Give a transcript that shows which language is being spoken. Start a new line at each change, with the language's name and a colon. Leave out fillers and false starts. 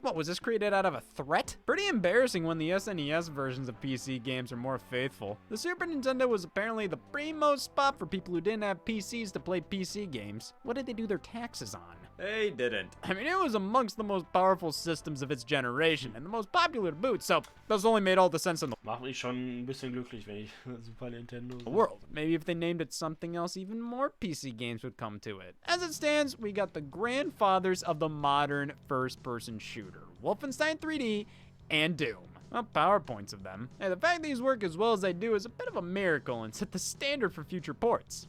English: What, was this created out of a threat? Pretty embarrassing when the SNES versions of PC games are more faithful. The Super Nintendo was apparently the primo spot for people who didn't have PCs to play PC games. What did they do their taxes on? They didn't. I mean, it was amongst the most powerful systems of its generation and the most popular to boot, so those only made all the sense in the
German: Macht mich schon ein bisschen glücklich, wenn ich Super Nintendo
English: world. Maybe if they named it something else, even more PC games would come to it. As it stands, we got the grandfathers of the modern first-person shooter, Wolfenstein 3D and Doom. Well, PowerPoints of them. Hey, the fact these work as well as they do is a bit of a miracle and set the standard for future ports.